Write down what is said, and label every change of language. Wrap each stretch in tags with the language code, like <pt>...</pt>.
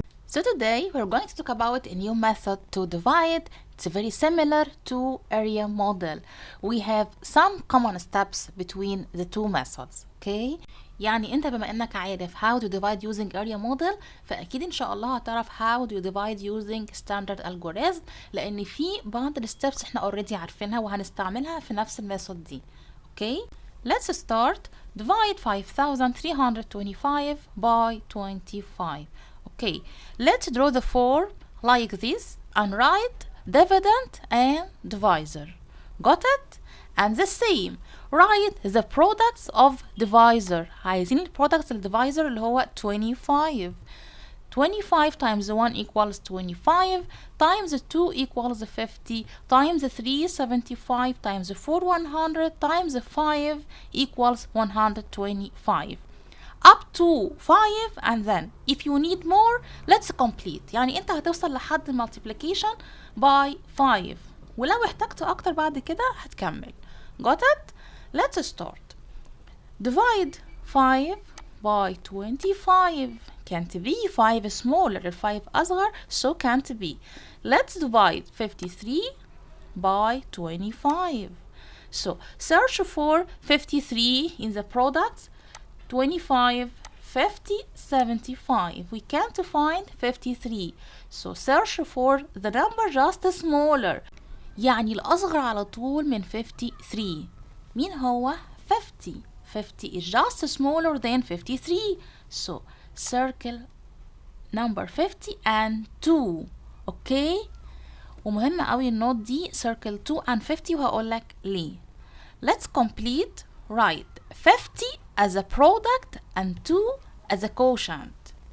<en>So today we're going to talk about a new method to divide. It's very similar to area model. We have some common steps between the two methods. Okay?</en> <ar>يعني انت بما انك عارف</ar> <en>how to divide using area model</en> <ar>فاكيد ان شاء الله هتعرف</ar> <en>how to divide using standard algorithm</en> <ar>لان في بعض الستبس احنا already عارفينها وهنستعملها في نفس الميثود دي.</ar> <en>Okay? Let's start. Divide 5325 by 25. Okay, let's draw the form like this and write dividend and divisor. Got it? And the same, write the products of divisor.</en> <ar>عايزين</ar> <en>products of divisor</en> <ar>اللي هو 25.</ar> <en>25 times 1 equals 25, times 2 equals 50, times 3 75, times 4 100, times 5 equals 125. up to 5 and then if you need more let's complete.</en> <ar>يعني انت هتوصل لحد</ar> <en>multiplication by 5</en> <ar>ولو احتجت اكتر بعد كده هتكمل.</ar> <en>Got it? Let's start. Divide 5 by 25. Can't be 5 smaller.</en> <ar>ال 5 أصغر</ar> <en>so can't be. Let's divide 53 by 25. So search for 53 in the products. 25, 50, 75. We can't find 53. So search for the number just smaller.</en> <ar>يعني الأصغر على طول من 53. مين هو؟</ar> <en>50. 50 is just smaller than 53. So circle number 50 and 2. Okay?</en> <ar>ومهم قوي النوت دي</ar> <en>circle 2 and 50</en> <ar>وهقولك ليه.</ar> <en>Let's complete. Write 50 as a product and 2 as a quotient.</en>